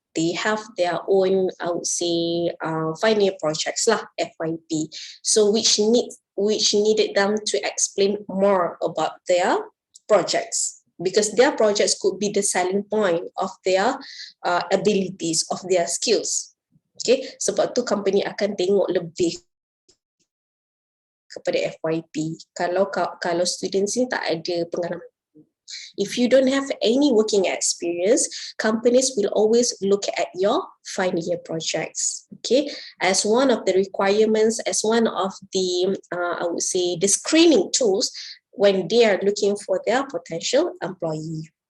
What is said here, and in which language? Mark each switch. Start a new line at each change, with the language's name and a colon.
English: They have their own, I would say, final year projects lah, FYP. So which needed them to explain more about their projects, because their projects could be the selling point of their abilities, of their skills.
Malay: Okay, sebab tu company akan tengok lebih kepada FYP. Kalau students ni tak ada pengalaman,
English: if you don't have any working experience, companies will always look at your final year projects, okay, as one of the requirements, as one of the I would say the screening tools when they are looking for their potential employee.